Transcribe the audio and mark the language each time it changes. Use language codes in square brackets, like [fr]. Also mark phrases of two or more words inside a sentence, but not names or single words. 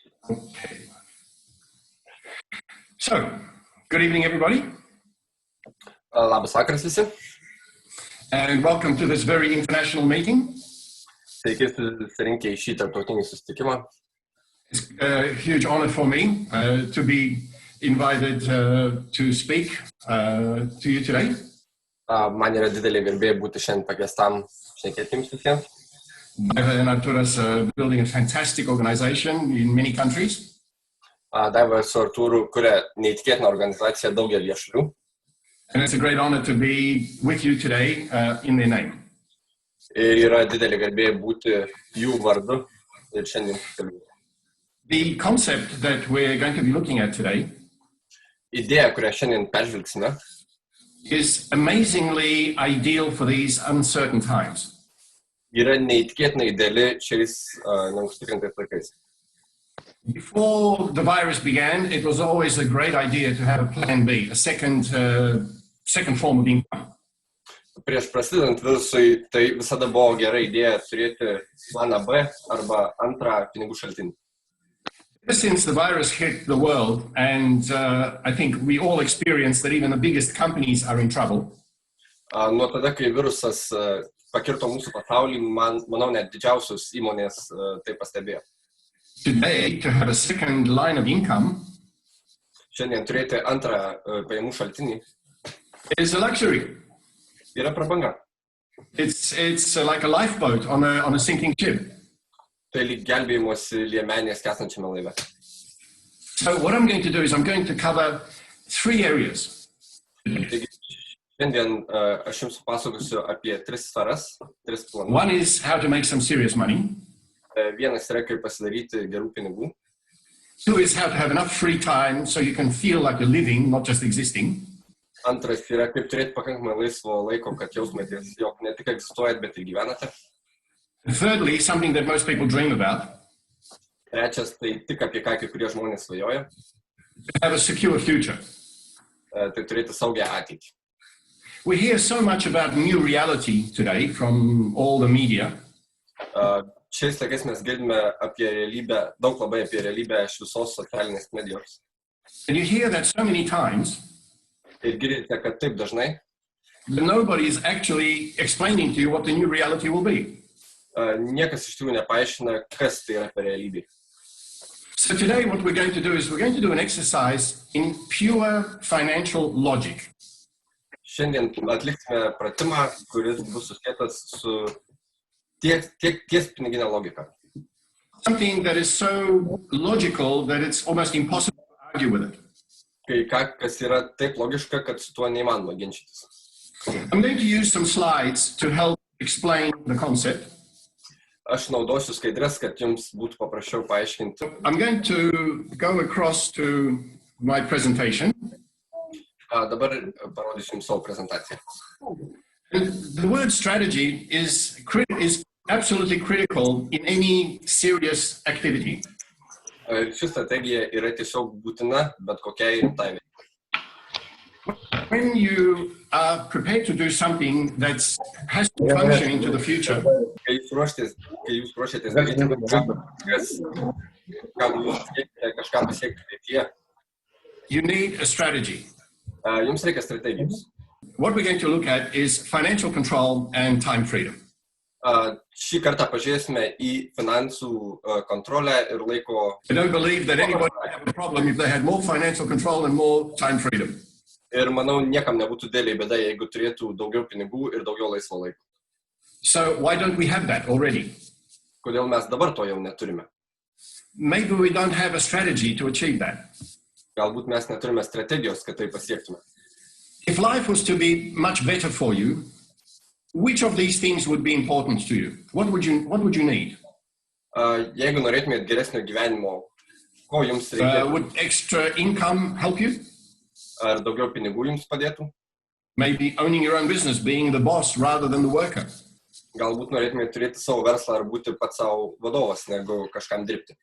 [en] Okay. So, good evening, everybody. [lt] Labas vakaras visi. [en] And welcome to this very international meeting. [lt] Sveiki susirinkę į šį tarptautinį susitikimą. [en] It's a huge honor for me to be invited to speak to you today. [lt] Man yra didelė garbė būti šiandien pakviestam šnekėti jums visiems. [en] And Artur is building a fantastic organization in many countries. [lt] Daiva su Artūru kuria neįtikėtiną organizaciją daugelį šalių. [en] And it's a great honor to be with you today in their name. [lt] Ir yra didelė garbė būti jų vardu ir šiandien kalbėti. [en] The concept that we're going to be looking at today [lt] Idėja, kurią šiandien peržvelgsime, [en] is amazingly ideal for these uncertain times. [lt] yra neįtikėtinai ideali šiais neužtikrintais laikais. [en] Before the virus began, it was always a great idea to have a plan B, a second form of income. [lt] Prieš prasidedant virusui, tai visada buvo gera idėja turėti planą B arba antrą pinigų šaltinį. [en] Ever since the virus hit the world, and I think we all experience that even the biggest companies are in trouble. [lt] Nuo tada, kai virusas pakirto mūsų pasaulį, manau, net didžiausios įmonės tai pastebėjo. [en] Today, to have a second line of income [lt] Šiandien turėti antrą pajamų šaltinį [en] is a luxury. [lt] yra prabanga. [en] It's like a lifeboat on a sinking ship. [lt] Tai lyg gelbėjimosi liemenės skęstančiame laive. [en] So what I'm going to do is I'm going to cover three areas. [lt] Taigi, šiandien aš jums pasakosiu apie tris sferas, tris planus. [en] One is how to make some serious money. [lt] Vienas yra kaip pasidaryti gerų pinigų. [en] Two is how to have enough free time so you can feel like you're living, not just existing. [lt] Antras yra kaip turėti pakankamai laisvo laiko, kad jaustumėtės, jog ne tik egzistuojat, bet ir gyvenate. [en] And thirdly, something that most people dream about, [lt] Trečias, tai tik apie ką kai kurie žmonės svajoja, [en] to have a secure future. [lt] tai turėti saugią ateitį. [en] We hear so much about new reality today from all the media. [lt] Šiais laikais mes girdime apie realybę, daug labai apie realybę iš visos socialinės medijos. [en] And you hear that so many times [lt] Ir girdite, kad taip dažnai [en] that nobody is actually explaining to you what the new reality will be. [lt] Niekas iš tikrųjų nepaaiškina, kas tai yra per realybė. [en] So today what we're going to do is we're going to do an exercise in pure financial logic. [lt] Šiandien atliksime pratimą, kuris bus susietas su ties piniginė logika. [en] Something that is so logical that it's almost impossible to argue with it. [lt] Kas yra taip logiška, kad su tuo neįmanoma ginčytis. [en] I'm going to use some slides to help explain the concept. [lt] Aš naudosiu skaidres, kad jums būtų paprasčiau paaiškinti. [en] I'm going to go across to my presentation. [lt] Dabar parodysiu jums savo prezentaciją. [en] And the word strategy is absolutely critical in any serious activity. [lt] Ši strategija yra tiesiog būtina bet kokiai rimtai veiklai. [en] When you are prepared to do something that has to function into the future, [lt] Kai jūs ruošiatės daryti kažką pasiekti ateityje, [en] you need a strategy. [lt] jums reikia strategijos. [en] What we're going to look at is financial control and time freedom. [lt] Šį kartą pažiūrėsime į finansų kontrolę ir laiko. [en] I don't believe that anybody would have a problem if they had more financial control and more time freedom. [lt] Ir manau, niekam nebūtų didelė bėda, jeigu turėtų daugiau pinigų ir daugiau laisvo laiko. [en] So why don't we have that already? [lt] Kodėl mes dabar to jau neturime? [en] Maybe we don't have a strategy to achieve that. [lt] Galbūt mes neturime strategijos, kad tai pasiektume. [en] If life was to be much better for you, which of these things would be important to you? What would you need? [lt] Jeigu norėtumėt geresnio gyvenimo, ko jums reikia? [en] Would extra income help you? [lt] Ar daugiau pinigų jums padėtų? [en] Maybe owning your own business, being the boss rather than the worker. [lt] Galbūt norėtumėt turėti savo verslą ar būti pats savo vadovas, negu kažkam dirbti.